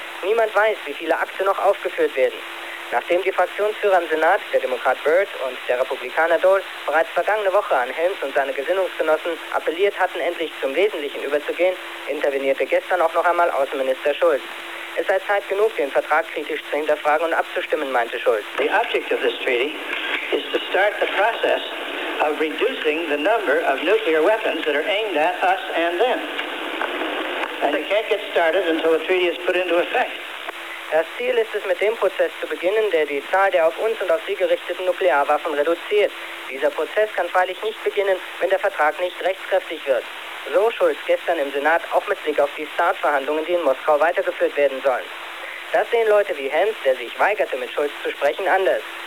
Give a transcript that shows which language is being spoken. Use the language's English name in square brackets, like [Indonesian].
[German] Niemand weiß, wie viele Akte noch aufgeführt werden. Nachdem die Fraktionsführer im Senat, der Demokrat Byrd und der Republikaner Dole, bereits vergangene Woche an Helms und seine Gesinnungsgenossen appelliert hatten, endlich zum Wesentlichen überzugehen, intervenierte gestern auch noch einmal Außenminister Schulz. Es sei Zeit genug, den Vertrag kritisch zu hinterfragen und abzustimmen, meinte Schulz. [English] The object of this treaty is to start the process of reducing the number of nuclear weapons that are aimed at us and them. And it can't get started until the treaty is put into effect. [German] Das Ziel ist es, mit dem Prozess zu beginnen, der die Zahl der auf uns und auf sie gerichteten Nuklearwaffen reduziert. Dieser Prozess kann freilich nicht beginnen, wenn der Vertrag nicht rechtskräftig wird. So Schulz gestern im Senat, auch mit Blick auf die START-Verhandlungen, die in Moskau weitergeführt werden sollen. Das sehen Leute wie Hans, der sich weigerte, mit Schulz zu sprechen, anders.